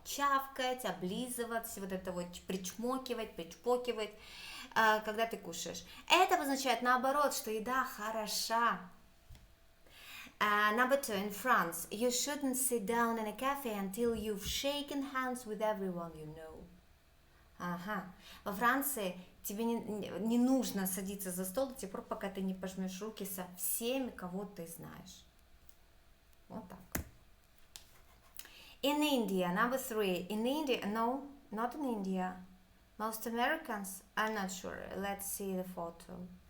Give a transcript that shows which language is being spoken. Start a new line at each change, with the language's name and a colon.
Russian: Чавкать, облизываться, вот это вот причмокивать, причпокивать, когда ты кушаешь. Это означает наоборот, что еда хороша.
English: Number two, in France, you shouldn't sit down in a cafe until you've shaken hands with everyone you know. Ага.
Russian: Во Франции тебе не нужно садиться за стол до тех пор, пока ты не пожмешь руки со всеми, кого ты знаешь. Вот так.
English: In India, number three, in India, no, not in India. Most Americans, I'm not sure. Let's see the photo.